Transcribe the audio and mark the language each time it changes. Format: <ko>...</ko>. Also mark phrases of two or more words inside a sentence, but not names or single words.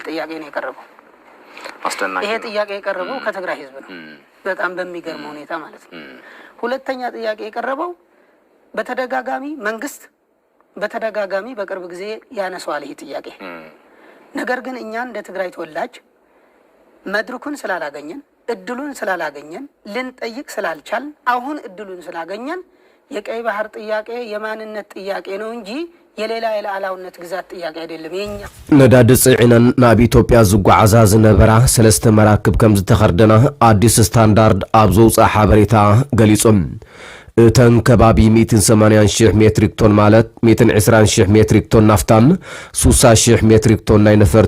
<am>ጥያቄ ነው የቀረበው። ይሄ ጥያቄ የቀረበው ከትግራይ ህዝብ ነው፣ በጣም በሚገርም ሁኔታ ማለት ነው። ሁለተኛ ጥያቄ የቀረበው በተደጋጋሚ መንግስት በተደጋጋሚ በቅርብ ጊዜ ያነሳዋል ይሄ ጥያቄ። ነገር ግን እኛ እንደ ትግራይ ተወላጅ መድረኩን ስላላገኘን እድሉን ስላላገኘን ልንጠይቅ ስላልቻልን አሁን እድሉን ስላገኘን የቀይ ባህር ጥያቄ የማንነት ጥያቄ ነው እንጂ የሌላ የሉዓላዊነት ግዛት ጥያቄ አይደለም። የኛ</am> <ti>ነዳዲ ጽዒነን ናብ ኢትዮጵያ ዝጓዓዛ ዝነበራ ሰለስተ መራክብ ከም ዝተኸርደና አዲስ ስታንዳርድ ኣብ ዘውፅአ ሓበሬታ ገሊጾም እተን ከባቢ 180,000</ti> <en>metric ton</en> <ti>ማለት 120,000</ti> <en>metric ton</en> <ti>ናፍታን 60,000</ti> <en>metric ton</en> <ti>ናይ ነፈርቲ</ti>